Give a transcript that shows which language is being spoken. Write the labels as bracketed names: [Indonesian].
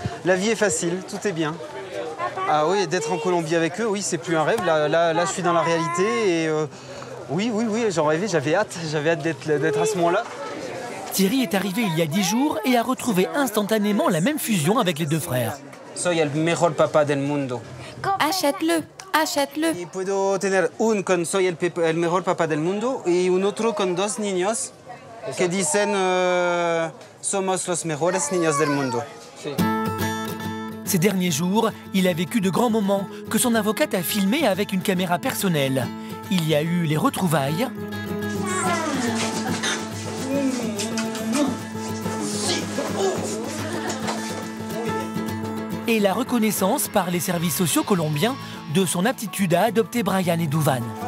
[French] La vie est facile, tout est bien. Ah oui, d'être en Colombie avec eux, oui, c'est plus un rêve. Là, je suis dans la réalité et oui, j'en rêvais, j'avais hâte d'être à ce moment-là. Thierry est arrivé il y a 10 jours et a retrouvé instantanément la même fusion avec les deux frères. [Spanish] Soy el mejor papá del mundo. [French] Achète-le, achète-le. [Spanish] Y puedo tener un con soy el mejor papá del mundo y un otro con 2 niños que dicen somos los mejores niños del mundo. [French] Ces derniers jours, il a vécu de grands moments que son avocate a filmés avec une caméra personnelle. Il y a eu les retrouvailles, et la reconnaissance par les services sociaux colombiens de son aptitude à adopter Brian et Douvan.